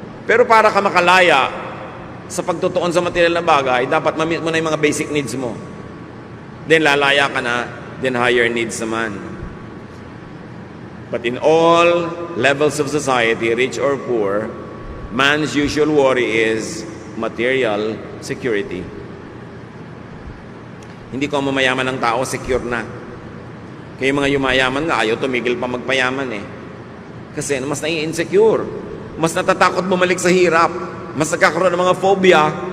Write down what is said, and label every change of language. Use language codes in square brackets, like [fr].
[tl] Pero para ka makalaya sa pagtutuon sa material na bagay, dapat ma-meet mo na yung mga basic needs mo. Then lalaya ka na, then higher needs naman. [en] But in all levels of society, rich or poor, man's usual worry is material security. [tl] Hindi ko mamayaman ng tao, secure na. Kaya mga yumayaman nga, ayaw tumigil pa magpayaman Kasi mas nai-insecure. Mas natatakot bumalik sa hirap. Mas nagkakaroon ng mga phobia.